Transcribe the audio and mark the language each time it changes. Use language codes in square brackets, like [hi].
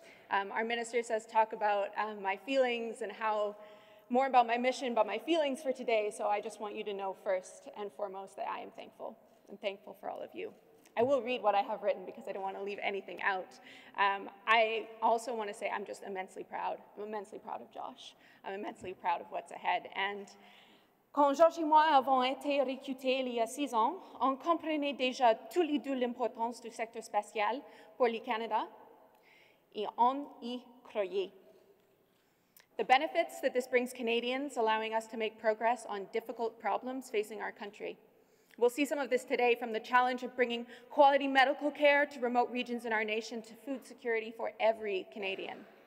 [en] Our minister says talk about my feelings and how more about my mission, but my feelings for today. So I just want you to know first and foremost that I am thankful. I'm thankful for all of you. I will read what I have written because I don't want to leave anything out. I also want to say I'm just immensely proud. I'm immensely proud of Josh. I'm immensely proud of what's ahead. [fr] And quand Josh et moi avons été recrutés il y a 6 ans, on comprenait déjà tous les deux l'importance du secteur spatial pour le Canada, et on y croyait. [en] The benefits that this brings Canadians, allowing us to make progress on difficult problems facing our country. We'll see some of this today, from the challenge of bringing quality medical care to remote regions in our nation to food security for every Canadian.